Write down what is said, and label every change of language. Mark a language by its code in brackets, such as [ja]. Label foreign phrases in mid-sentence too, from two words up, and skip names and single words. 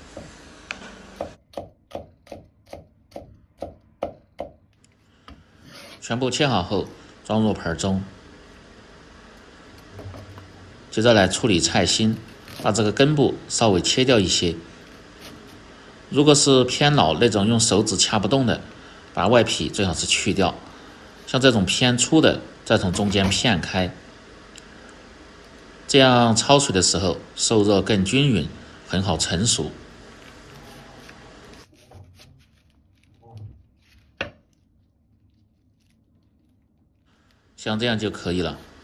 [zh] 全部切好後装入盆中，接着來處理菜心，把這個根部稍微切掉一些。如果是偏老那種用手指掐不动的，把外皮最好是去掉，像這種偏粗的再從中間片開，這樣焯水的時候受熱更均勻，很好成熟。像這樣就可以了。